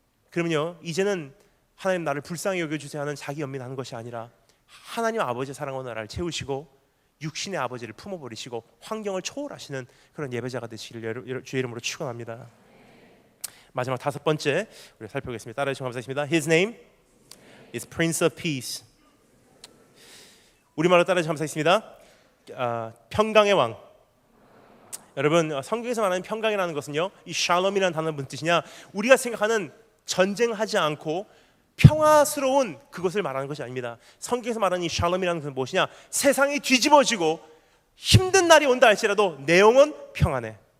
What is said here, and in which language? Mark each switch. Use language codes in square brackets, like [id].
[ko] 그러면요 이제는 하나님 나를 불쌍히 여겨주세요 하는 자기 연민하는 것이 아니라 하나님 아버지의 사랑으로 나를 채우시고 육신의 아버지를 품어버리시고 환경을 초월하시는 그런 예배자가 되시기를 주의 이름으로 축원합니다. 마지막 5번째 우리 살펴보겠습니다. 따라해주시면 감사하겠습니다. [en] His name is Prince of Peace. [ko] 우리말로 따라해주시면 감사하겠습니다. 평강의 왕. 여러분 성경에서 말하는 평강이라는 것은요 이 샬롬이라는 단어 무슨 뜻이냐, 우리가 생각하는 전쟁하지 않고 평화스러운 그것을 말하는 것이 아닙니다. 성경에서 말하는 이 샬롬이라는 것은 무엇이냐, 세상이 뒤집어지고 힘든 날이 온다 할지라도 내 영혼 평안해.